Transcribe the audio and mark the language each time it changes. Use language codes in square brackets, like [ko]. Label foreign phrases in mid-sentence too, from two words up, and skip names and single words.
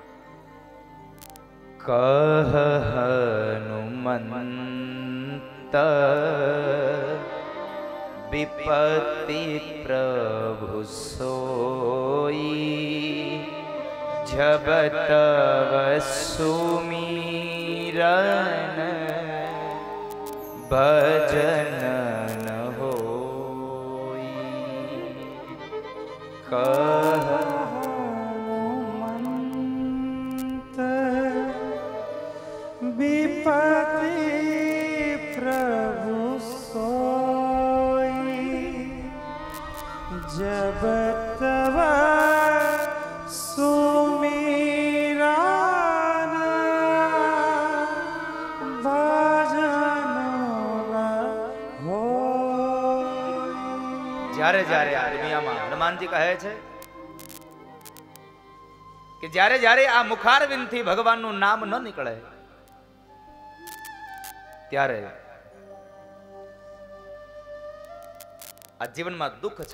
[awa] कह हनुमंत विपत्ति प्रभु सोई जब तव सुमिरन भजन न होई. કહ विपति प्रभु सोई जब तब सुमिरन भजन होई. [gu] જ્યારે જ્યારે આ દુનિયામાં હનુમાનજી કહે છે કે જ્યારે જ્યારે આ મુખારવિંદથી ભગવાનનું નામ ન નીકળે ત્યારે આ જીવનમાં દુઃખ છે.